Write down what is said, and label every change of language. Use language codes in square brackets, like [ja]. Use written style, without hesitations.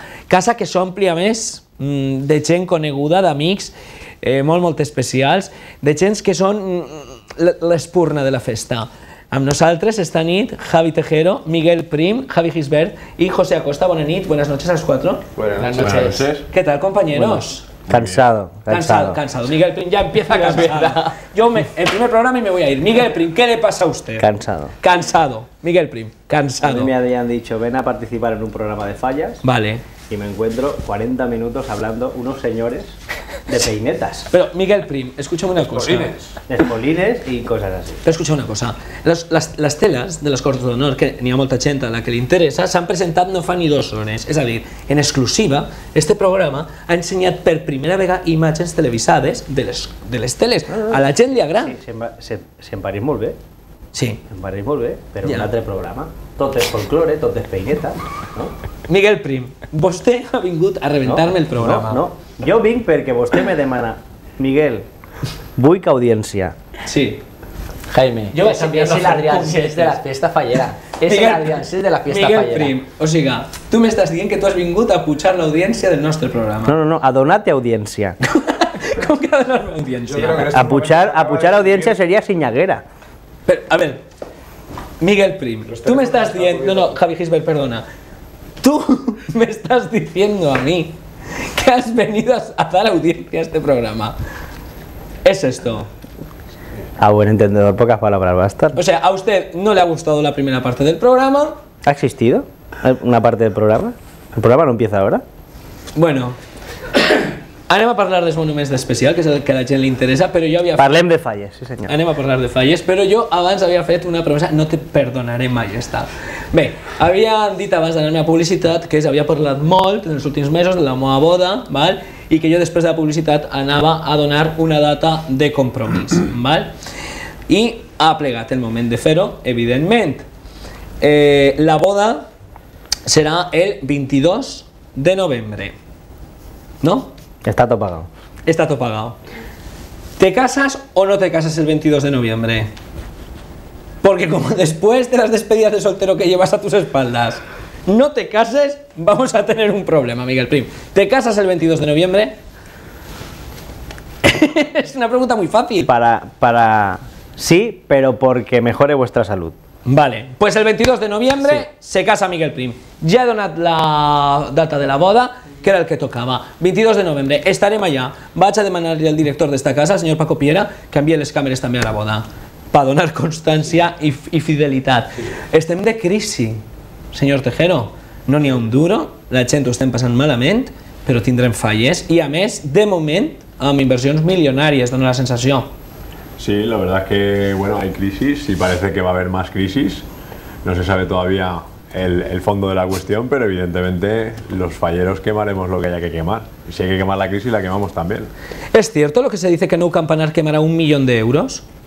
[ca] Casa que s'ompli a més de gent coneguda, d'amics molt especials, de gent que són l'espurna de la festa. Amb nosaltres esta nit Javi Tejero, Miguel Prim, Javi Gisbert y José Acosta. [es] Buenas noches a los cuatro. Buenas noches. ¿Qué tal, compañeros? Cansado. Miguel Prim ya empieza cansado. Yo el primer programa y me voy a ir. Miguel Prim, ¿qué le pasa a usted? Cansado. Miguel Prim, cansado. A mí me habían dicho, ven a participar en un programa de fallas. Vale. Y me encuentro 40 minutos hablando unos señores de peinetas. Pero, Miguel Prim, escúchame una cosa. Espolines y cosas así. [ca] Pero escucha una cosa. Les teles de les Corts d'Honor, que n'hi ha molta gent a la que li interessa, s'han presentat no fa ni 2 hores. És a dir, en exclusiva, este programa ha ensenyat per primera vegada imatges televisades de les teles. A la gent li agrada. Sí, si em pareix molt bé. Sí. Em pareix molt bé, però un altre programa. Tot és folklore, tot és peineta, no? Miguel Prim, vostè ha vingut a rebentar-me el programa. No. Jo vinc perquè vostè me demana, Miguel, vull que audiència. Sí. Jaime, [es] yo voy a cambiar es el Adrián Sés de la fiesta fallera. Es el Adrián Sés de la fiesta Miguel fallera. [ca] Prim, o sigui, tu m'estàs dient que tu has vingut a pujar l'audiència del nostre programa. No, a donar-te audiència. Com que a donar-me audiència? A pujar audiència seria Ciñaguera. [es] Pero, a ver, Miguel Prim, tú me estás diciendo... No, Javi Gisbert, perdona. Tú me estás diciendo a mí que has venido a dar audiencia a este programa. ¿Es esto? A buen entendedor, pocas palabras bastan. O sea, ¿a usted no le ha gustado la primera parte del programa? ¿Ha existido una parte del programa? ¿El programa no empieza ahora? [ca] Bueno, anem a parlar dels monuments d'especial, que és el que a la gent li interessa, però jo havia... Parlem de falles, sí senyor. Anem a parlar de falles, però jo abans havia fet una promesa, no te perdonaré mai, està. Bé, havia dit abans d'anar-me a publicitat que s'havia parlat molt en els últims mesos de la meva boda, val? I que jo després de la publicitat anava a donar una data de compromís, val? I ha plegat el moment de fer-ho, evidentment. La boda serà el 22 de novembre, no? [es] Está todo pagado. Está todo pagado. ¿Te casas o no te casas el 22 de noviembre? Porque como después de las despedidas de soltero que llevas a tus espaldas no te cases, vamos a tener un problema, Miguel Prim. ¿Te casas el 22 de noviembre? Es una pregunta muy fácil. Sí, pero porque mejore vuestra salud. Vale, pues el 22 de noviembre se casa Miguel Prim. [ca] Ja he donat la data de la boda, que era el que tocava. 22 de novembre, estarem allà. Vaig a demanar-li al director d'esta casa, el senyor Paco Piera, que enviï les càmeres també a la boda, per donar constància i fidelitat. Estem de crisi, senyor Tejero. No n'hi ha un duro, la gent ho estem passant malament, però tindrem falles i, a més, de moment, amb inversions milionàries, dona la sensació. [es] Sí, la verdad es que bueno, hay crisis y parece que va a haber más crisis. No se sabe todavía el fondo de la cuestión, pero evidentemente los falleros quemaremos lo que haya que quemar. Y si hay que quemar la crisis, la quemamos también. ¿Es cierto lo que se dice que Nou Campanar quemará 1 millón de euros?